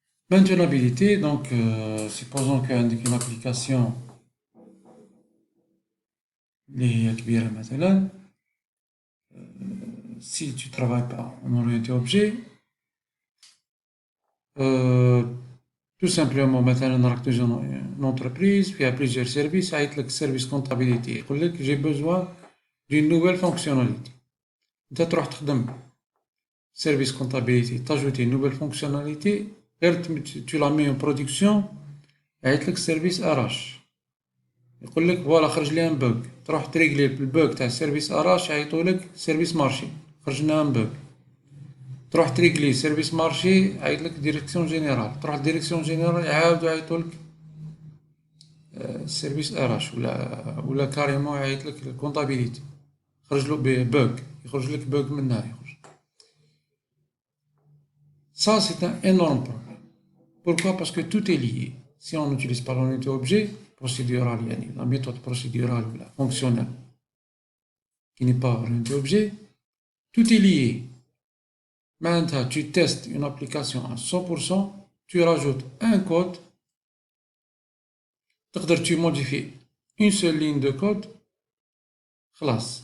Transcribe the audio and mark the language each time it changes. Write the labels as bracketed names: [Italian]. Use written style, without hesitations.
[French] Maintenabilité, donc supposons qu'une application est [Arabic] كبيرة مثلا, [French] si tu travailles pas en orienté objet, tout simplement [Arabic] مثلا راك [French] dans une entreprise, il y a plusieurs services, [Arabic] عيط لك [French] service comptabilité [Arabic] يقول لك [French] j'ai besoin d'une nouvelle fonctionnalité. [Arabic] انت تروح تخدم [French] service comptabilité, t'ajouter une nouvelle fonctionnalité, tu la mets en production, [Arabic] عيط لك [French] service RH [Arabic] يقول لك فوالا خرج لي ان بوغ, تروح تريغلي البوغ تاع السيرفيس اراش يعيطوا لك سيرفيس مارشي خرج لنا ان بوغ, تروح تريغلي سيرفيس مارشي يعيط لك ديريكسيون جينيرال, تروح ديريكسيون جينيرال يعاودوا يعيطوا لك سيرفيس اراش ولا كاريمون يعيط لك الكونطابيليتي خرج له بوغ, يخرج لك بوغ من هنا يخرج. [French] Ça c'est un énorme problème. Pourquoi? Parce que tout est lié. Si on n'utilise pas l'unité objet procédural, la méthode procédurale ou la fonctionnelle qui n'est pas orientée objet, tout est lié. Maintenant, tu testes une application à 100%, tu rajoutes un code, tu modifies une seule ligne de code, classe.